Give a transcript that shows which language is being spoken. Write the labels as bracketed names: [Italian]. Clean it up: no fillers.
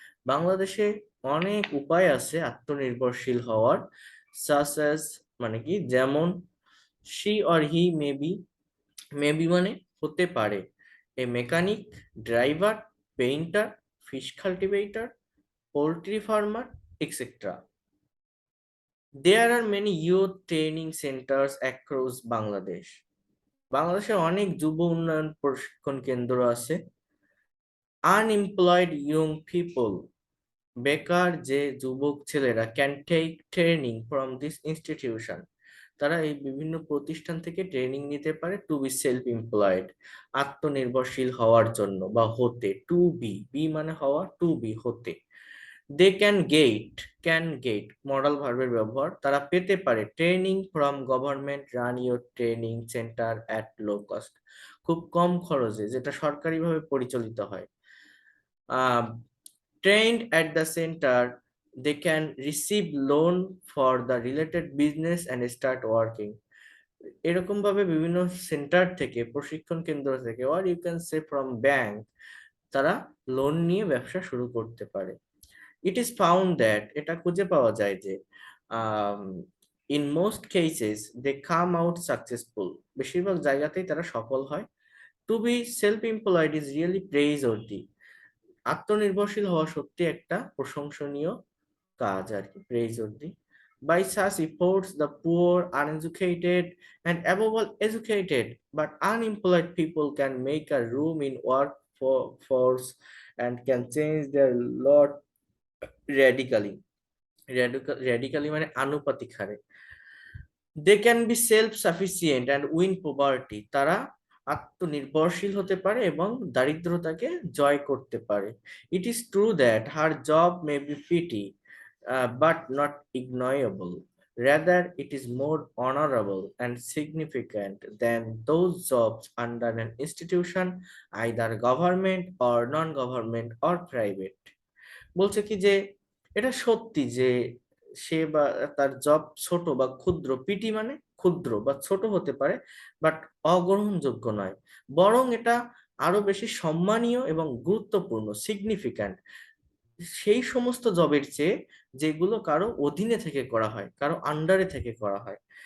[Bangla] বাংলাদেশে অনেক উপায় আছে আত্মনির্ভরশীল হওয়ার, [English] such as মানে কি, যেমন she or he may be [Bangla] মানে হতে পারে, [English] a mechanic, driver, painter, fish cultivator, poultry farmer, etc. There are many youth training centers across Bangladesh. [Bangla] বাংলাদেশে অনেক যুব উন্নয়ন প্রশিক্ষণ কেন্দ্র আছে, [English] unemployed young people, [Bangla] বেকার যে যুবক ছেলেরা, [English] can take training from this institution, [Bangla] তারা এই বিভিন্ন প্রতিষ্ঠান থেকে ট্রেনিং নিতে পারে [English] to be self employed, [Bangla] আত্মনির্ভরশীল হওয়ার জন্য বা হতে। টু বি, বি মানে হওয়া, টু বি হতে। [English] they can get [Bangla] মডাল ভার্বের ব্যবহার, তারা পেতে পারে [English] training from government run your training centre at low cost, [Bangla] খুব কম খরচে, যেটা সরকারিভাবে পরিচালিত হয়। [English] Trained at the center, they can receive loan for the related business and start working. [Bangla] এরকম ভাবে বিভিন্ন সেন্টার থেকে, প্রশিক্ষণ কেন্দ্র থেকে, [English] or you can say from bank, [Bangla] তারা লোন নিয়ে ব্যবসা শুরু করতে পারে। [English] It is found that, [Bangla] এটা খুঁজে পাওয়া যায় যে [English] in most cases they come out successful, [Bangla] বেশিরভাগ জায়গাতেই তারা সফল হয়। [English] To be self-employed is really praiseworthy, [Bangla] আত্মনির্ভরশীল হওয়া সত্যি একটা প্রশংসনীয় কাজ আর কি, [English] praiseworthy. By such efforts, the poor, uneducated, and above all educated but unemployed people can make a room in workforce and can change their lot radically. [Bangla] Radically মানে আনুপাতিক হারে। [English] They can be self-sufficient and win poverty, [Bangla] তারা আত্মনির্ভরশীল হতে পারে এবং দারিদ্রতাকে জয় করতে পারে। [English] It is true that her job may be petty, but not ignorable. Rather, it is more honorable and significant than those jobs under an institution, either government or non-government or private. [Bangla] বলছে কি যে এটা সত্যি যে সে বা তার job ছোট বা ক্ষুদ্র, পিটি মানে ক্ষুদ্র বা ছোট হতে পারে, বাট অগ্রহণযোগ্য নয়, বরং এটা আরো বেশি সম্মানীয় এবং গুরুত্বপূর্ণ, সিগনিফিক্যান্ট, সেই সমস্ত জবের চেয়ে যেগুলো কারো অধীনে থেকে করা হয়, কারো আন্ডারে থেকে করা হয়।